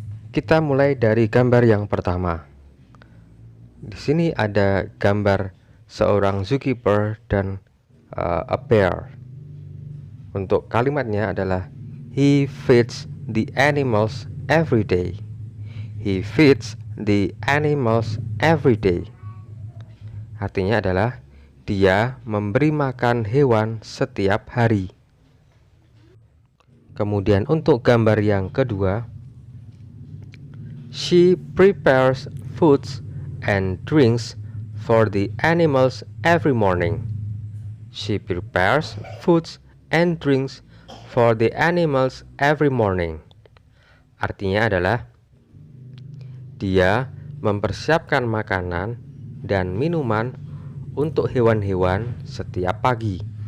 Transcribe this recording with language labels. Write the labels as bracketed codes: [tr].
[id] Kita mulai dari gambar yang pertama. Di sini ada gambar seorang zookeeper dan [en] a bear. [id] Untuk kalimatnya adalah [en] he feeds the animals every day. He feeds the animals every day. [id] Artinya adalah dia memberi makan hewan setiap hari. Kemudian untuk gambar yang kedua, [en] she prepares foods and drinks for the animals every morning. She prepares foods and drinks for the animals every morning. [id] Artinya adalah dia mempersiapkan makanan dan minuman untuk hewan-hewan setiap pagi.